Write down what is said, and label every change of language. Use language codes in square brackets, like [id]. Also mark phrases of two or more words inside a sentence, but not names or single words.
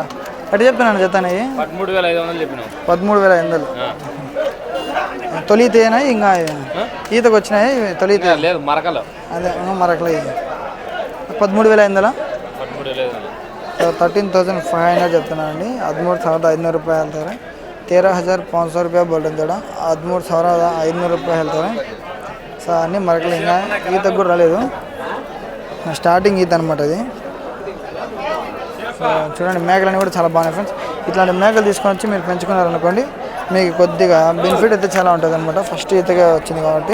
[te] అటు చెప్తున్నాను జతనే 13,500 చెప్పినావు. 13,500. తొలి ఈతేనా ఇంకా ఈతకు వచ్చినాయి? తొలి ఈత లేదు, మరకలు. అదే మరకలు. 13,500. 13,500 చెప్తున్నానండి. [kn] 13,500 ರೂಪಾಯಿ ಹೇಳ್ತಾರೆ. 13,500 ರೂಪಾಯಿ ಬೋಲ್ತಾರೆ. 13,500 ರೂಪಾಯಿ ಹೇಳ್ತಾರೆ. [te] సో అన్నీ మరకలు. ఇంకా ఈతకు కూడా రాలేదు, స్టార్టింగ్ ఈత అనమాట ఇది. సో చూడండి మేకలన్నీ కూడా చాలా బాగున్నాయి ఫ్రెండ్స్. ఇట్లాంటి మేకలు తీసుకొని వచ్చి మీరు పెంచుకున్నారనుకోండి, మీకు కొద్దిగా బెనిఫిట్ అయితే చాలా ఉంటుంది అనమాట. ఫస్ట్ ఈతగా వచ్చింది కాబట్టి.